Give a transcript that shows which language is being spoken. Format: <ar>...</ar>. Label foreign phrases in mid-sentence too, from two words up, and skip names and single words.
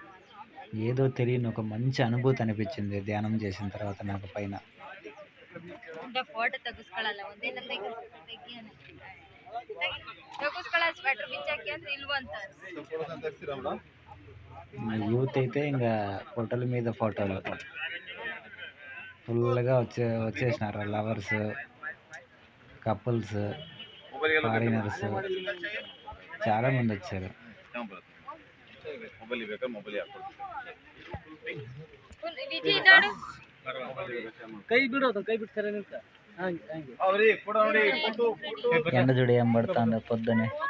<te>ఏదో తెలియని ఒక మంచి అనుభూతి అనిపించింది ధ్యానం చేసిన తర్వాత నాకు పైన. అంటే ఫోటో</te> <kn>ತೆಗೆಸ್ಕೊಳ್ಳಲ್ಲ ಒಂದೇನ ತೆಗಿಯೋಣ ತೆಗೆಸ್ಕೊಳ್ಳೋ ಸ್ವೆಟರ್ ಬಿಚ್ಚಾಕಿ ಅಂದ್ರೆ ಇಲ್ವ ಅಂತಾರೆ.</kn> <te>యూత్ అయితే ఇంకా ఫోటోల మీద ఫోటోలు ఫుల్గా వచ్చేసినారు.</te> <en>lovers, couples, foreigners</en> <te>చాలా మంది వచ్చారు. ఎండ చూడు ఏం పడుతుందో పొద్దునే.</te>